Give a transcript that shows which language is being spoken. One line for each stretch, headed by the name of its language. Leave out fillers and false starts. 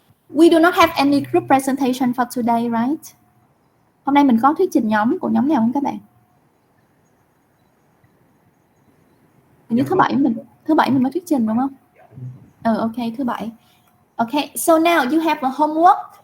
English: We do not have any group presentation for today, right?
Vietnamese: Hôm nay mình có thuyết trình nhóm của nhóm nào không các bạn? Hình như thứ bảy mình mới thuyết trình đúng không? Ok, thứ bảy.
English: Okay, so now you have a homework.